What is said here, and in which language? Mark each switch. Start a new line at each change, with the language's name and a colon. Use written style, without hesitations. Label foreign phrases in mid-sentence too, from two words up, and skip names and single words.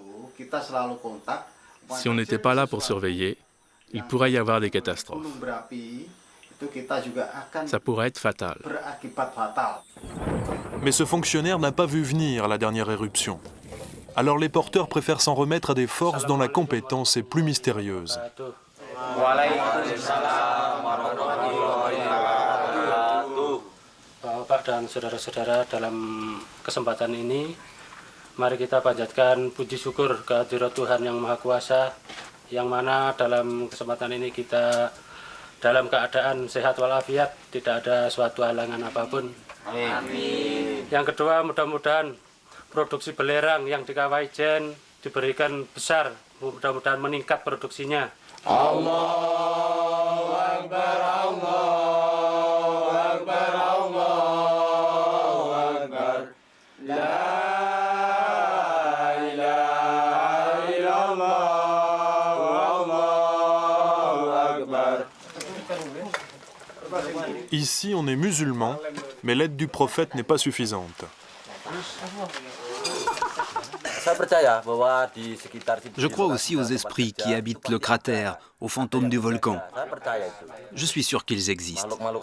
French: Si on n'était pas là pour surveiller, il pourrait y avoir des catastrophes. Ça pourrait être fatal. Mais ce fonctionnaire n'a pas vu venir la dernière éruption. Alors les porteurs préfèrent s'en remettre à des forces dont la compétence est plus mystérieuse.
Indonesian: Bapak dan saudara-saudara, dalam kesempatan ini, mari kita panjatkan puji syukur kehadirat Tuhan Yang Maha Kuasa, yang mana dalam kesempatan ini kita dalam keadaan sehat walafiat, tidak ada suatu halangan apapun. Amin. Yang kedua, mudah-mudahan produksi belerang yang di Kawaijen diberikan besar, mudah-mudahan meningkat produksinya.
Arabic: الله أكبر، الله أكبر، الله أكبر. لا إله إلا الله، الله أكبر.
French: Ici, on est musulman, mais l'aide du prophète n'est pas suffisante. Je crois aussi aux esprits qui habitent le cratère, aux fantômes du volcan. Je suis sûr qu'ils existent.